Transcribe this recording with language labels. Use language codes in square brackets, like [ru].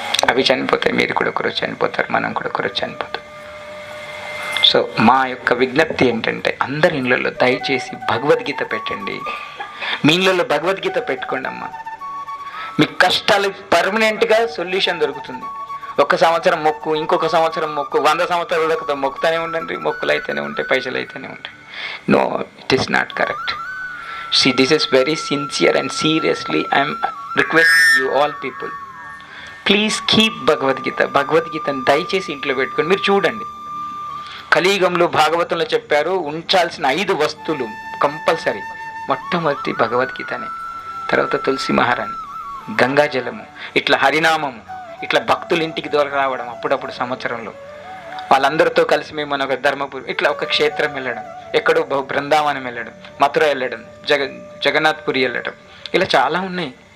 [te] అవి చనిపోతాయి, మీరు కూడా ఒకరోజు చనిపోతారు, మనం కూడా ఒకరోజు చనిపోతాం. సో మా యొక్క విజ్ఞప్తి ఏంటంటే, అందరి ఇళ్ళల్లో దయచేసి భగవద్గీత పెట్టండి. మీ ఇళ్ళల్లో భగవద్గీత పెట్టుకోండి అమ్మా. మీ కష్టాలు పర్మనెంట్గా సొల్యూషన్ దొరుకుతుంది. ఒక సంవత్సరం మొక్కు, ఇంకొక సంవత్సరం మొక్కు, 100 సంవత్సరాలు మొక్కుతూనే ఉండండి. మొక్కులు అయితేనే ఉంటాయి, పైసలు అయితేనే ఉంటాయి. [en] No, it is not correct. See, this is very sincere and seriously I am requesting you all people. Please keep Bhagavad Gita. [te] భగవద్గీతను దయచేసి ఇంట్లో పెట్టుకొని మీరు చూడండి. కలియుగంలో భాగవతంలో చెప్పారు, ఉంచాల్సిన 5 వస్తువులు కంపల్సరీ. మొట్టమొదటి భగవద్గీతనే, తర్వాత తులసి మహారాణి, గంగాజలము, ఇట్లా హరినామము, ఇట్లా భక్తులు ఇంటికి దూరం రావడం అప్పుడప్పుడు సంవత్సరంలో, వాళ్ళందరితో కలిసి మేము మన ఒక ధర్మపురి, ఇట్లా ఒక క్షేత్రం వెళ్ళడం, ఎక్కడో బృందావనం వెళ్ళడం, మథుర వెళ్ళడం, జగన్నాథ్పురి వెళ్ళడం, ఇలా చాలా ఉన్నాయి.